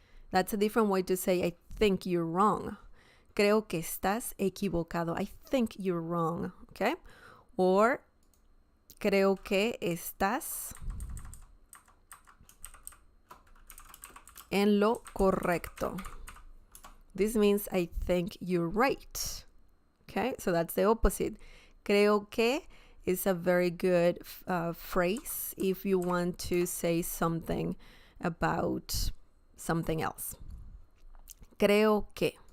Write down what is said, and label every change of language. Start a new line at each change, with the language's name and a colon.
English: That's a different way to say I think you're wrong.
Spanish: Creo que estás equivocado.
English: I think you're wrong. Okay?
Spanish: Or creo que estás en lo correcto.
English: This means I think you're right. Okay, so that's the opposite.
Spanish: Creo que
English: is a very good phrase if you want to say something about something else. Creo que.